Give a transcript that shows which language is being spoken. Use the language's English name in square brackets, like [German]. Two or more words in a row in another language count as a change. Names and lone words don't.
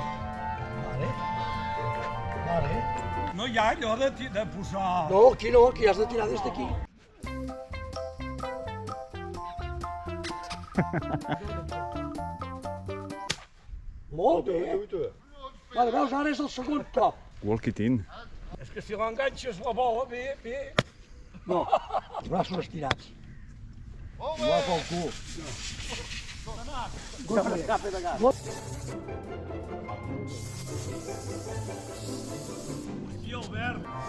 [Catalan] Vale. No hi ha allò de posar... No, aquí has de tirar des d'aquí. Molt bé. Vale, veus, ara és el segon cop. [English] Walk it in. [Catalan] És que si l'enganxes la bola, bé. No, els braços estirats. Igual pel cul. Hòstia, Albert.